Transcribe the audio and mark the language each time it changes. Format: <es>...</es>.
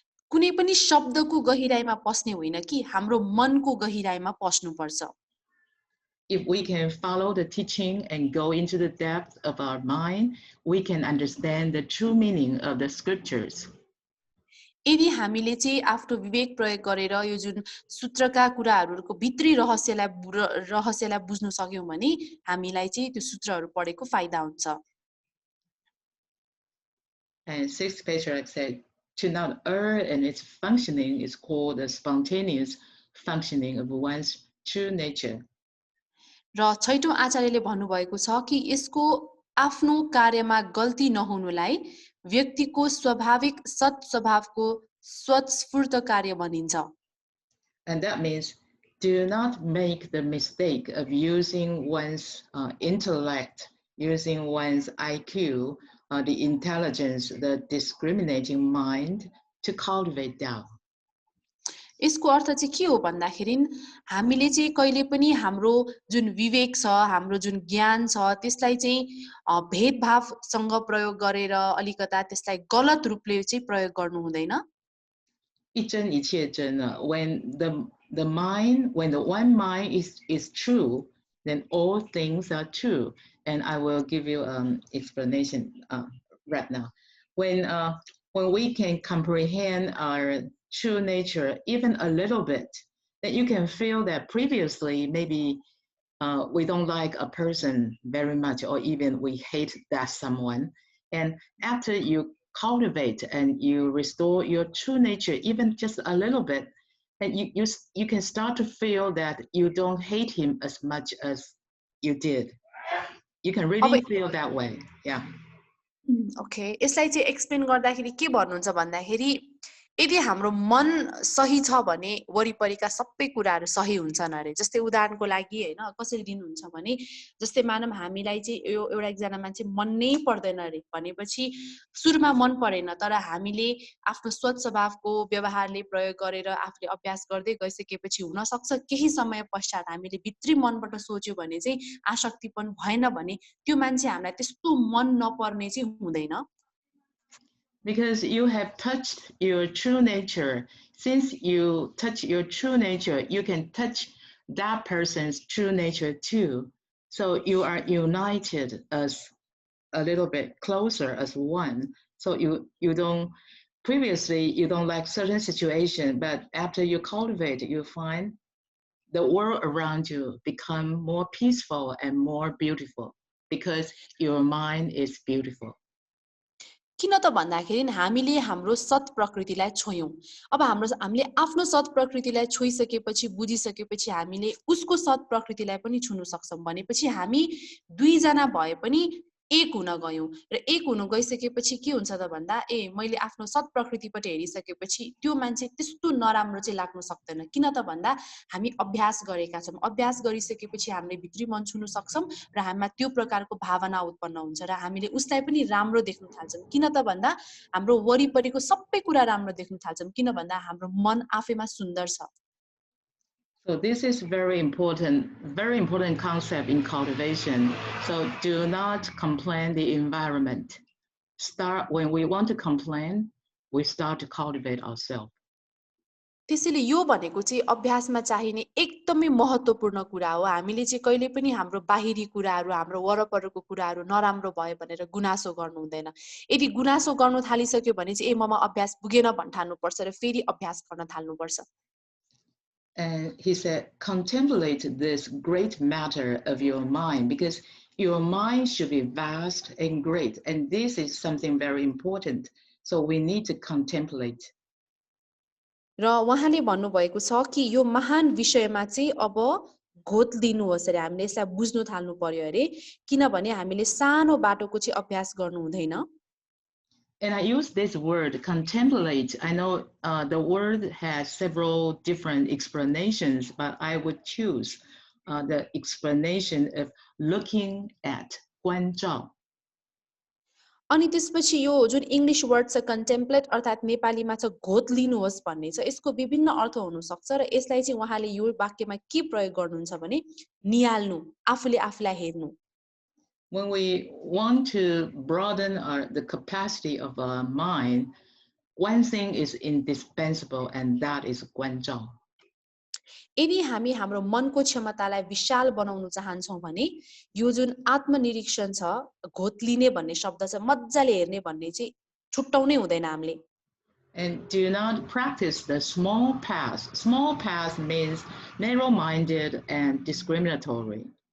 <ne>कुनै पनि शब्दको गहिराइमा पस्ने होइन कि हाम्रो मनको गहिराइमा पस्नु पर्छ</ne> <en>If we can follow the teaching and go into the depth of our mind, we can understand the true meaning of the scriptures.</en> <ne>यदि हामीले चाहिँ आफ्नो विवेक प्रयोग गरेर यो जुन सूत्रका कुराहरूको भित्री रहस्यलाई बुझ्न सक्यौं भने हामीलाई चाहिँ त्यो सूत्रहरू पढेको फाइदा हुन्छ</ne> <en>And sixth patriarch said, to not err in its functioning is called the spontaneous functioning of one's true nature.</en> <ne>र छैटौं आचार्यले भन्नुभएको छ कि यसको आफ्नो कार्यमा गल्ती नहुनुलाई व्यक्तिको स्वाभाविक सत् स्वभावको स्वस्फूर्त कार्य भनिन्छ</ne> <en>And that means do not make the mistake of using one's intellect, using one's IQ, the intelligence, the discriminating mind to cultivate doubt.</en> <ne>यसको अर्थ चाहिँ के हो भन्दाखेरि हामीले चाहिँ कहिले पनि हाम्रो जुन विवेक छ हाम्रो जुन ज्ञान छ त्यसलाई चाहिँ भेदभावसँग प्रयोग गरेर अलिकता त्यसलाई गलत रूपले चाहिँ प्रयोग गर्नु हुँदैन</ne> <zh>一真一切真</zh> <en>when the mind, when the one mind is true, then all things are true. And I will give you explanation right now. When we can comprehend our true nature even a little bit, then you can feel that previously maybe we don't like a person very much, or even we hate that someone. And after you cultivate and you restore your true nature even just a little bit, and you can start to feel that you don't hate him as much as you did. You can really feel that way. Yeah. Okay.</en> <ne>यसलाई चाहिँ explain गर्दाखेरि के भन्नुहुन्छ भन्दाखेरि यदि हाम्रो मन सही छ भने वरिपरिका सबै कुराहरू सही हुन्छन् अरे जस्तै उदाहरणको लागि हैन कसरी दिनुहुन्छ भने जस्तै मानम हामीलाई चाहिँ एउटा एकजना मान्छे मन नै पर्दैन अरे भनेपछि सुरुमा मन परेन तर हामीले आफ्नो स्वच्छ स्वभावको व्यवहारले प्रयोग गरेर आफूले अभ्यास गर्दै गइसकेपछि हुन सक्छ केही समय पश्चात हामीले भित्री मनबाट सोच्यो भने चाहिँ आसक्तिपन भएन भने त्यो मान्छे हामीलाई त्यस्तो मन नपर्ने चाहिँ हुँदैन</ne> <en>Because you have touched your true nature. Since you touch your true nature, you can touch that person's true nature too. So you are united as a little bit closer as one. So you don't, previously you don't like certain situation, but after you cultivate, you find the world around you become more peaceful and more beautiful because your mind is beautiful.</en> <ne>किन त भन्दाखेरि हामीले हाम्रो सत प्रकृतिलाई छोयौं अब हामीले आफ्नो सत प्रकृतिलाई छोइसकेपछि बुझिसकेपछि हामीले उसको सत प्रकृतिलाई पनि छुन सक्छौं भनेपछि हामी दुई जना भए पनि एक हुन गयौं र एक हुन गइसकेपछि के हुन्छ त भन्दा मैले आफ्नो सत प्रकृतिपट्टि हेरिसकेपछि त्यो मान्छे त्यस्तो नराम्रो चाहिँ लाग्न सक्दैन किन त भन्दा हामी अभ्यास गरेका छौं अभ्यास गरिसकेपछि हामीले भित्री मन छुन सक्छौं र हामीमा त्यो प्रकारको भावना उत्पन्न हुन्छ र हामीले उसलाई पनि राम्रो देख्न थाल्छौं किन त भन्दा हाम्रो वरिपरिको सबै कुरा राम्रो देख्न थाल्छौं किन भन्दा हाम्रो मन आफैमा सुन्दर छ.</ne> <en>So this is very important concept in cultivation. So do not complain the environment. When we want to complain, we start to cultivate ourselves.</en> <ne>त्यसैले यो भनेको चाहिँ अभ्यासमा चाहिने एकदमै महत्त्वपूर्ण कुरा हो हामीले चाहिँ कहिले पनि हाम्रो बाहिरी कुराहरू हाम्रो वरपरको कुराहरू नराम्रो भयो भनेर गुनासो गर्नु हुँदैन यदि गुनासो गर्न थालिसक्यो भने चाहिँ ममा अभ्यास पुगेन भन्न थाल्नुपर्छ र फेरि अभ्यास गर्न थाल्नुपर्छ.</ne> <en>And he said, contemplate this great matter of your mind because your mind should be vast and great. And this is something very important. So we need to contemplate.</en> <ne>र उहाँले भन्नुभएको छ कि यो महान विषयमा चाहिँ अब घोत दिनुहोस् अरे हामीले यसलाई बुझ्नु थाल्नु पर्यो अरे किनभने हामीले सानो बाटोको चाहिँ अभ्यास गर्नु हुँदैन.</ne> <en>And I use this word, contemplate. I know the word has several different explanations, but I would choose the explanation of looking at, 观照.</en> <ne>अनि त्यसपछि यो जुन इंग्लिश वर्ड छ कन्टेम्पलेट अर्थात नेपालीमा छ घोत लिनुहोस् भन्ने छ यसको विभिन्न अर्थ हुन सक्छ र यसलाई चाहिँ उहाँले यो वाक्यमा के प्रयोग गर्नुहुन्छ भने निहाल्नु आफूले आफूलाई हेर्नु.</ne> <en>When we want to broaden the capacity of our mind, one thing is indispensable, and that is 观照.</en> <ne>यदि हामी हाम्रो मनको क्षमतालाई विशाल बनाउन चाहन्छौं भने यो जुन आत्मनिरीक्षण छ घोत लिने भन्ने शब्द छ मज्जाले हेर्ने भन्ने चाहिँ छुट्टाउनै हुँदैन हामीले.</ne> <en>And do not practice the small path. Small path means narrow-minded and discriminatory.</en>